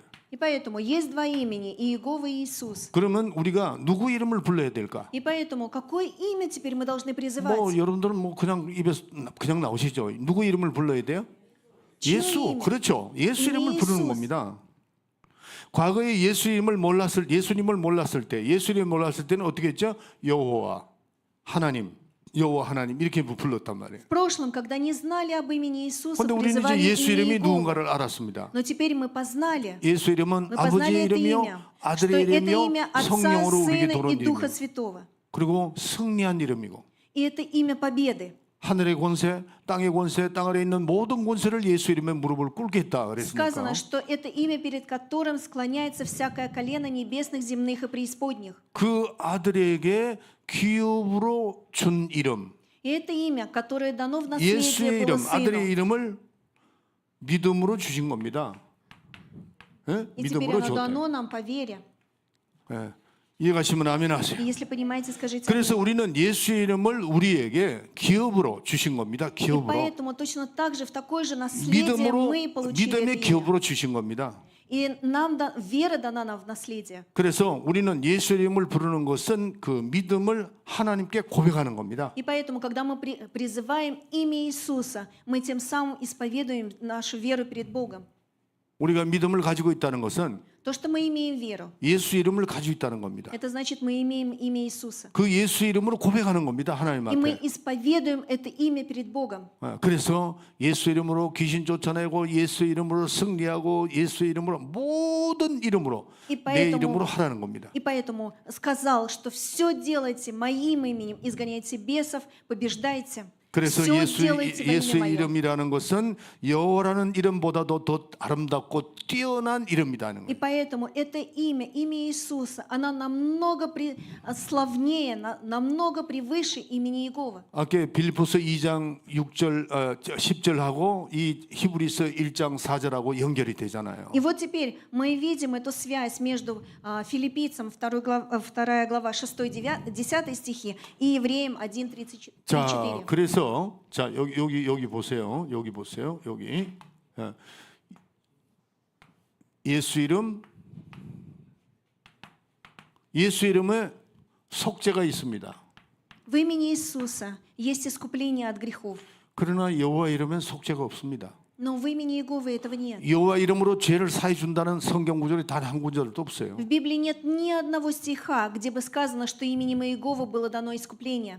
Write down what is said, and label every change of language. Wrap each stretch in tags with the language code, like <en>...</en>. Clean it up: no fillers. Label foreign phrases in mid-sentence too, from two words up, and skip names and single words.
<ru>И поэтому есть два имени, Иегова и Иисус.</ru> <ko>그러면 우리가 누구 이름을 불러야 될까?</ko> <ru>И поэтому какое имя теперь мы должны</ru> <ko>뭐</ko> <ru>призывать?</ru> <ko>여러분들은 뭐 그냥 입에서 그냥 나오시죠. 누구 이름을 불러야 돼요? 예수. 이름? 그렇죠. 예수 이름을 예수. 부르는 겁니다. 과거에 예수님을 몰랐을 때, 예수님을 몰랐을 때는 어떻게 했죠? 여호와 하나님, 여호와 하나님 이렇게 불렀단 말이에요.</ko> <ru>В прошлом, когда не знали об имени Иисуса,</ru> <ko>그런데 우리는</ko> <ru>призывали</ru> <ko>이제 예수</ko> <ru>имя</ru> <ko>이름이</ko> <ru>Иегова.</ru> <ko>누군가를 알았습니다.</ko> <ru>Но теперь мы познали,</ru> <ko>예수 이름은</ko> <ru>мы</ru> <ko>아버지의</ko> <ru>познали это</ru> <ko>이름이요,</ko> <ru>имя, что</ru> <ko>아들의</ko> <ru>это</ru> <ko>이름이요,</ko> <ru>имя Отца,</ru> <ko>성령으로 우리에게</ko> <ru>Сына</ru> <ko>돌아온</ko> <ru>и Духа</ru> <ko>이름이요.</ko> <ru>Святого.</ru> <ko>그리고 승리한 이름이고</ko> <ru>И это имя победы.</ru> <ko>하늘의 권세, 땅의 권세, 땅 아래 있는 모든 권세를 예수 이름에 무릎을 꿇게 했다 그랬으니까.</ko> <ru>Сказано, что это имя, перед которым склоняется всякое колено небесных, земных и преисподних.</ru> <ko>그 아들에게 기업으로 준 이름,</ko> <ru>И это имя, которое дано в</ru> <ko>예수의</ko> <ru>наследие было</ru> <ko>이름, 아들의</ko> <ru>Сыну.</ru> <ko>이름을 믿음으로 주신 겁니다. 예?</ko> <ru>И теперь</ru> <ko>믿음으로</ko> <ru>оно</ru> <ko>줬다.</ko> <ru>дано нам по вере.</ru> <ko>예. 이해가시면 아멘</ko> <ru>И</ru> <ko>하세요.</ko> <ru>если понимаете, скажите</ru> <ko>그래서</ko> <ru>аминь.</ru> <ko>우리는 예수의 이름을 우리에게 기업으로 주신 겁니다.</ko> <ru>И</ru> <ko>기업으로.</ko> <ru>поэтому точно так же в такое же наследие</ru> <ko>믿음으로,</ko> <ru>мы получили это</ru> <ko>믿음의</ko> <ru>имя.</ru> <ko>기업으로 주신 겁니다.</ko> <ru>И нам вера дана нам в наследие.</ru> <ko>그래서 우리는 예수 이름을 부르는 것은 그 믿음을 하나님께 고백하는 겁니다.</ko> <ru>И поэтому, когда мы призываем имя Иисуса, мы тем самым исповедуем нашу веру перед Богом.</ru> <ko>우리가 믿음을 가지고 있다는 것은</ko> <ru>То, что мы имеем веру,</ru> <ko>예수 이름을 가지고 있다는 겁니다.</ko> <ru>это значит, мы имеем имя Иисуса.</ru> <ko>그 예수 이름으로 고백하는 겁니다. 하나님</ko> <ru>И мы</ru> <ko>앞에.</ko> <ru>исповедуем это имя перед Богом.</ru> <ko>그래서 예수 이름으로 귀신 쫓아내고 예수 이름으로 승리하고 예수 이름으로 모든 이름으로</ko> <ru>И</ru> <ko>내</ko> <ru>поэтому-</ru> <ko>이름으로 하라는 겁니다.</ko> <ru>И поэтому сказал, что все делайте моим именем, изгоняйте бесов, побеждайте.</ru> <ko>그래서</ko> <ru>Все делайте во имя</ru> <ko>예수의</ko> <ru>мое.</ru> <ko>이름이라는 것은 여호와라는 이름보다도 더 아름답고 뛰어난 이름이라는</ko> <ru>И</ru> <ko>거예요.</ko> <ru>поэтому это имя Иисуса, оно намного славнее, намного превыше имени Иегова.</ru> <ko>아까 빌립보서 2장 6절, 10절하고 이 히브리서 1장 4절하고 연결이 되잖아요. И вот теперь мы видим эту связь между Филиппийцам 2 глава 6-10 стихи и Евреям 1:34. 자, 그래서 자 여기 보세요. 여기 보세요. 여기 예수 이름에 속죄가 있습니다.</ko> <ru>В имени Иисуса есть искупление от грехов,</ru> <ko>그러나 여호와 이름엔 속죄가 없습니다.</ko> <ru>но в имени Иеговы этого нет.</ru> <ko>여호와 이름으로 죄를 사해 준다는 성경 구절이 단 한 구절도 없어요.</ko> <ru>В Библии нет ни одного стиха, где бы сказано, что именем Иеговы было дано искупление.</ru>